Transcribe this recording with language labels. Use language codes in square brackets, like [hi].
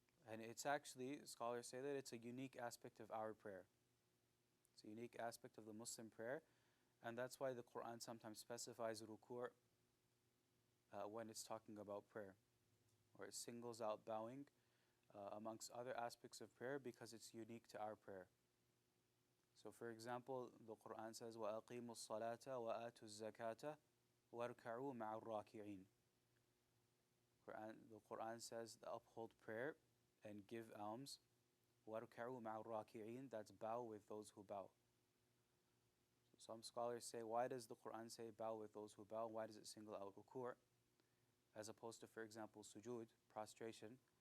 [en] And it's actually, scholars say that it's a unique aspect of our prayer. It's a unique aspect of the Muslim prayer, and that's why the Quran sometimes specifies ruku' when it's talking about prayer, or it singles out bowing amongst other aspects of prayer because it's unique to our prayer. So for example, the Quran says, [ar] وَأَقِيمُوا الصَّلَاةَ وَآتُوا الزَّكَاةَ وَارْكَعُوا مَعَ الرَّاكِعِينَ. [en] The Quran says, uphold prayer and give alms. [ar] وَارْكَعُوا مَعَ الرَّاكِعِينَ, [en] that's bow with those who bow. So some scholars say, why does the Quran say bow with those who bow? Why does it single out ruku'? As opposed to, for example, sujood, prostration.